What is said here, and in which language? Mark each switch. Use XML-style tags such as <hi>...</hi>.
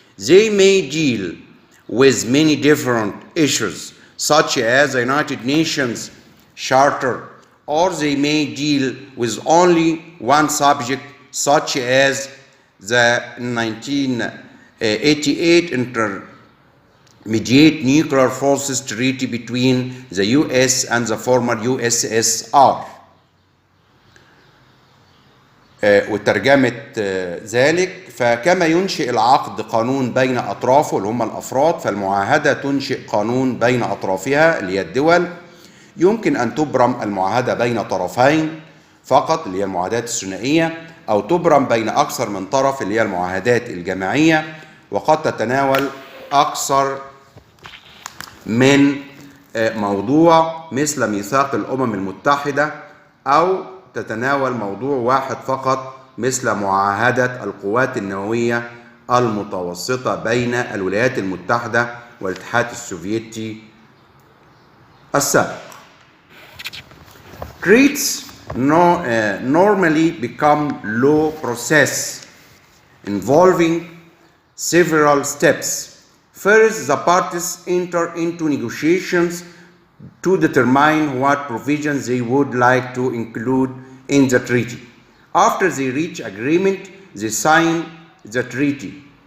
<en>They may deal with many different issues, such as the United Nations Charter, or they may deal with only one subject, such as the 1988 Intermediate Nuclear Forces Treaty between the US and the former USSR.</en> <ar>وترجمة ذلك، فكما ينشئ العقد قانون بين أطرافه اللي هم الأفراد، فالمعاهدة تنشئ قانون بين أطرافها اللي هي الدول. يمكن أن تبرم المعاهدة بين طرفين فقط اللي هي المعاهدات الثنائية، أو تبرم بين أكثر من طرف اللي هي المعاهدات الجماعية، وقد تتناول أكثر من موضوع مثل ميثاق الأمم المتحدة، أو تتناول موضوع واحد فقط مثل معاهدة القوات النووية المتوسطة بين الولايات المتحدة والاتحاد السوفيتي السابق.</ar> <en>Treaties normally become law process involving several steps. First, the parties enter into negotiations to determine what provisions they would like to include in the treaty. After they reach agreement, they sign the treaty.</en>